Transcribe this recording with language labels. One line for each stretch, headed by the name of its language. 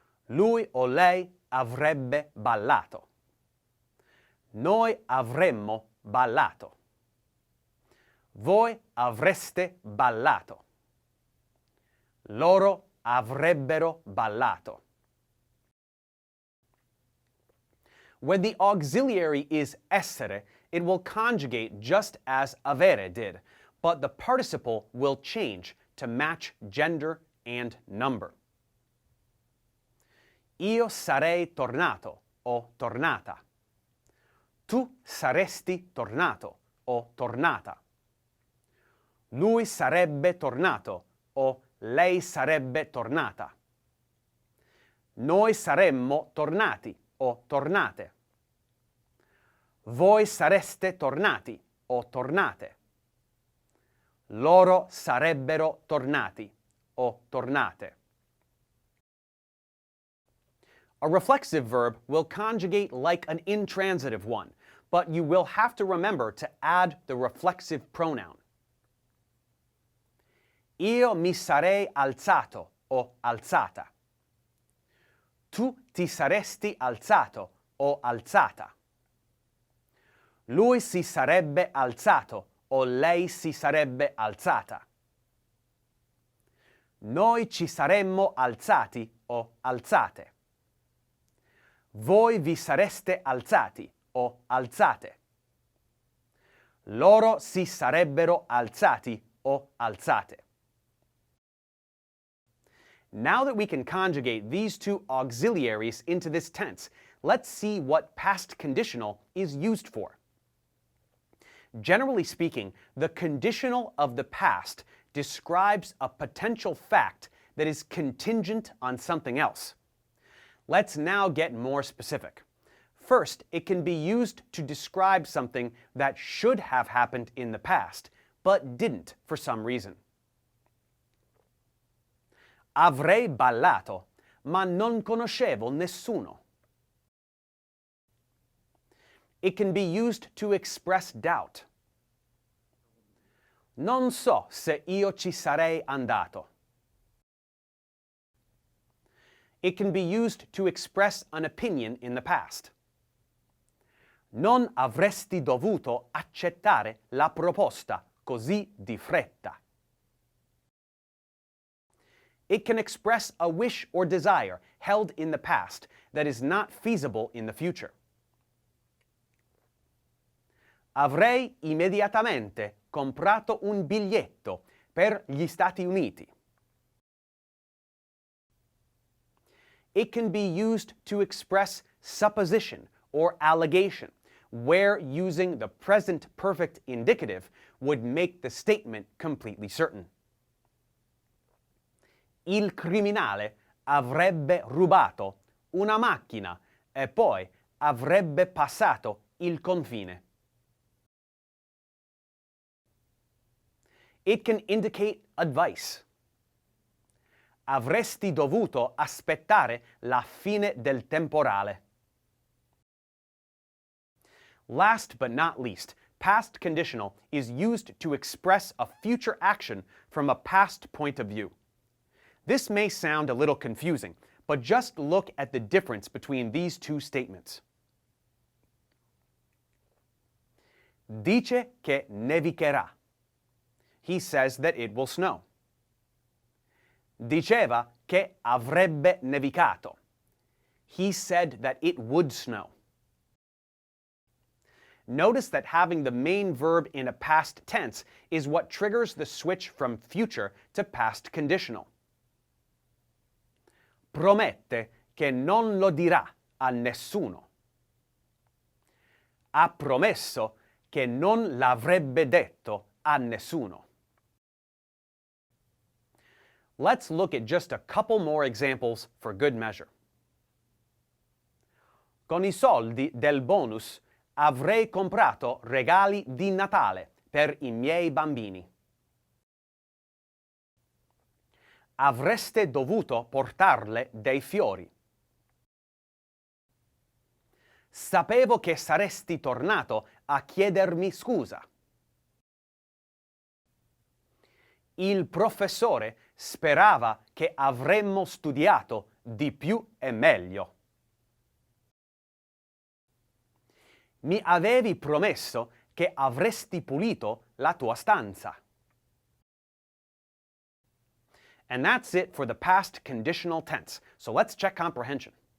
Italian: Lui o lei avrebbe ballato. Noi avremmo ballato. Voi avreste ballato. Loro avrebbero ballato.
English: When the auxiliary is essere, it will conjugate just as avere did, but the participle will change to match gender and number.
Italian: Io sarei tornato o tornata. Tu saresti tornato o tornata. Lui sarebbe tornato o lei sarebbe tornata. Noi saremmo tornati o tornate. Voi sareste tornati o tornate. Loro sarebbero tornati o tornate.
English: A reflexive verb will conjugate like an intransitive one, but you will have to remember to add the reflexive pronoun.
Italian: Io mi sarei alzato o alzata. Tu ti saresti alzato o alzata. Lui si sarebbe alzato o lei si sarebbe alzata. Noi ci saremmo alzati o alzate. Voi vi sareste alzati o alzate. Loro si sarebbero alzati o alzate.
English: Now that we can conjugate these two auxiliaries into this tense, let's see what past conditional is used for. Generally speaking, the conditional of the past describes a potential fact that is contingent on something else. Let's now get more specific. First, it can be used to describe something that should have happened in the past, but didn't for some reason.
Italian: Avrei ballato, ma non conoscevo nessuno.
English: It can be used to express doubt.
Italian: Non so se io ci sarei andato.
English: It can be used to express an opinion in the past.
Italian: Non avresti dovuto accettare la proposta così di fretta.
English: It can express a wish or desire held in the past that is not feasible in the future.
Italian: Avrei immediatamente comprato un biglietto per gli Stati Uniti.
English: It can be used to express supposition or allegation, where using the present perfect indicative would make the statement completely certain.
Italian: Il criminale avrebbe rubato una macchina e poi avrebbe passato il confine.
English: It can indicate advice.
Italian: Avresti dovuto aspettare la fine del temporale.
English: Last but not least, past conditional is used to express a future action from a past point of view. This may sound a little confusing, but just look at the difference between these two statements.
Italian: Dice che nevicherà.
English: He says that it will snow.
Italian: Diceva che avrebbe nevicato.
English: He said that it would snow. Notice that having the main verb in a past tense is what triggers the switch from future to past conditional.
Italian: Promette che non lo dirà a nessuno. Ha promesso che non l'avrebbe detto a nessuno.
English: Let's look at just a couple more examples for good measure.
Italian: Con I soldi del bonus avrei comprato regali di Natale per I miei bambini. Avreste dovuto portarle dei fiori. Sapevo che saresti tornato a chiedermi scusa. Il professore sperava che avremmo studiato di più e meglio. Mi avevi promesso che avresti pulito la tua stanza.
English: And that's it for the past conditional tense. So let's check comprehension.